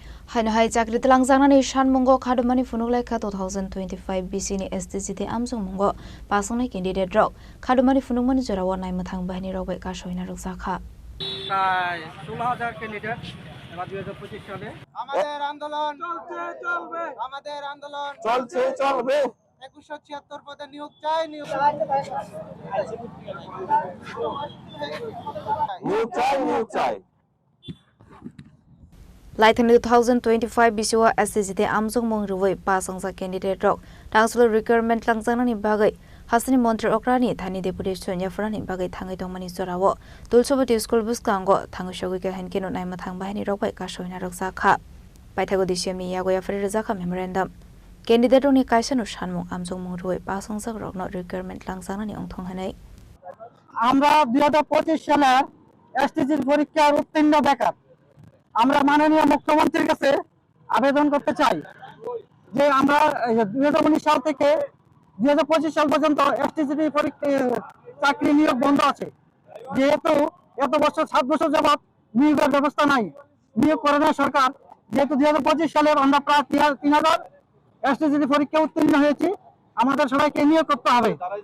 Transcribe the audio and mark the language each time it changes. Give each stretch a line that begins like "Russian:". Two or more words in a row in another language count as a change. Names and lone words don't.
Kok Borok: Hai Chakri telang jangnani shan mongo khadumani funuk ka 2025 BC ni SDCT amjong mongo pasongnai candidate rok khadumani funukmani jorawa naimathang bahini rok bai ka soina ruksa kha
Bangla: প্রায় 16,000 ক্যান্ডিডেট এবার 2025 সালে আমাদের আন্দোলন চলবে আমাদের আন্দোলন চলবে 2176 পদে নিয়োগ চাই নিয়োগ চাই
Kok Borok: Laithani 2025 BC wa SDCT amjong mong ruwai pasangsa candidate rok tangsul requirement langjangnani bagai Hasani Montri Okrani Thani Deputy Sonia Frani bagai thangai dongmani jorawo Tulsobati School buskango thangshogui ka henkeno naimathang bahini rok bai ka soina roksa kha Paithago disiamni yagoya feri rajaka memorandum Candidate rokni kaisanu shanmung amjong mong ruwai pasangsa rokno requirement langjangnani ongthong hanai
Bangla: আমরা 2025 সালে এসটিজির পরীক্ষার উত্তীর্ণ বেকার আমরা মাননীয় মুখ্যমন্ত্রীর কাছে আবেদন করতে চাই যে আমরা 2019 সাল থেকে 2025 সাল পর্যন্ত এসটিজি পরীক্ষা চাকরি নিয়োগ বন্ধ আছে যেহেতু এত বছর 7 বছর যাবত নিয়োগের ব্যবস্থা নাই নিয়োগ করে না সরকার যেহেতু 2025 সালে আমরা প্রায় 3000 এসটিজি পরীক্ষা উত্তীর্ণ হয়েছি আমাদের সবাইকে নিয়োগ করতে হবে